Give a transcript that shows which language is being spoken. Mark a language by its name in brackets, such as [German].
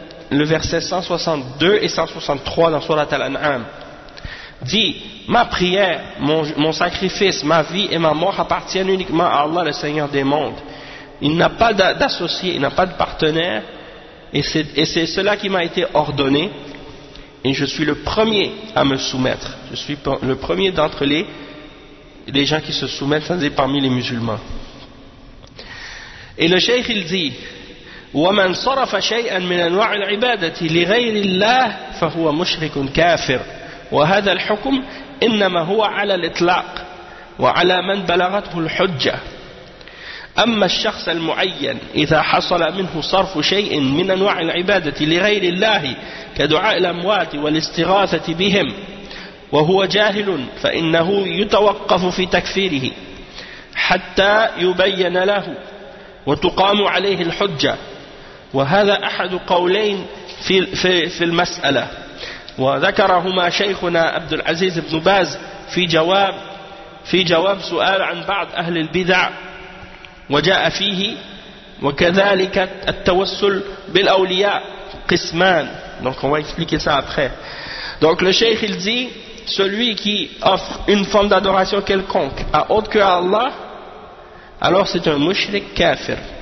[French] Le verset 162 et 163 dans Surat Al-An'am dit: ma prière, mon sacrifice, ma vie et ma mort appartiennent uniquement à Allah, le Seigneur des mondes. Il n'a pas d'associé, il n'a pas de partenaire, et c'est cela qui m'a été ordonné, et je suis le premier à me soumettre. Je suis le premier d'entre les gens qui se soumettent, c'est-à-dire parmi les musulmans. Et le cheikh il dit: [Arabic] وَمَنْ صَرَفَ شَيْئًا مِنْ أَنْوَاعِ الْعِبَادَةِ لِغَيْرِ اللَّهِ فَهُوَ مُشْرِكٌ كَافِرٌ وهذا الحكم إنما هو على الإطلاق وعلى من بلغته الحجة. أما الشخص المعين إذا حصل منه صرف شيء من أنواع العبادة لغير الله كدعاء الأموات والاستغاثة بهم وهو جاهل فإنه يتوقف في تكفيره حتى يبين له وتقام عليه الحجة. وهذا أحد قولين في المسألة، وذكرهما شيخنا عبد العزيز بن باز في جواب سؤال عن بعض أهل البدع وجاء فيه وكذلك التوسل بالأولياء قسمان. [French] Donc on va expliquer ça après. Donc le cheikh il dit: celui qui offre une forme d'adoration quelconque à autre que Allah, alors c'est un mushrik kafir.